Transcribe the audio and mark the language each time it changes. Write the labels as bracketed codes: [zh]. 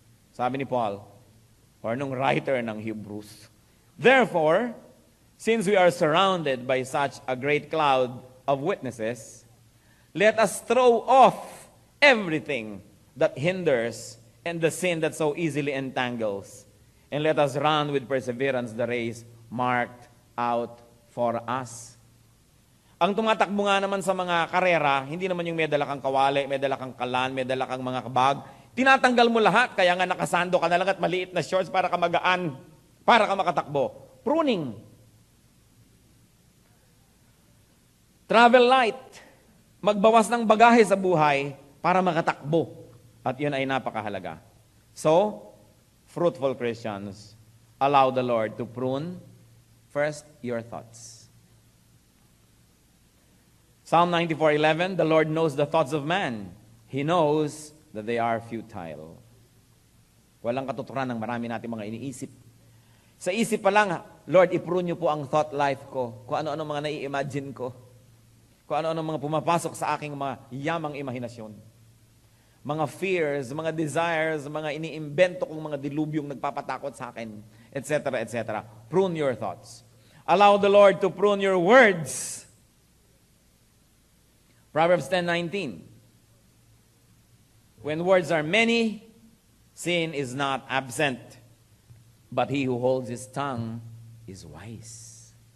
[tl] Sabi ni Paul, [en] or [tl] nung writer ng Hebrews, [en] therefore, since we are surrounded by such a great cloud of witnesses, let us throw off everything that hinders and the sin that so easily entangles, and let us run with perseverance the race marked out for us. [tl] Ang tumatakbo nga naman sa mga karera, hindi naman yung may dala kang kawali, may dala kang kalan, may dala kang mga kabag. Tinatanggal mo lahat, kaya nga nakasando ka na lang at maliit na shorts para ka magaan, para ka makatakbo. Pruning. [en] Travel light. [tl] Magbawas ng bagahe sa buhay para makatakbo. At yun ay napakahalaga. [en] So, fruitful Christians, allow the Lord to prune first your thoughts. Psalm 94:11, the Lord knows the thoughts of man. He knows that they are futile. [tl] Walang katuturan ng marami natin mga iniisip. Sa isip pa lang, Lord, i-prune niyo po ang thought life ko. Kung ano-ano mga nai-imagine ko. Kung ano-ano mga pumapasok sa aking mga yamang imahinasyon. Mga fears, mga desires, mga iniimbento kong mga dilubyong nagpapatakot sa akin, etc., etc. [en] Prune your thoughts. Allow the Lord to prune your words. Proverbs 10:19. When words are many, sin is not absent, but he who holds his tongue is wise.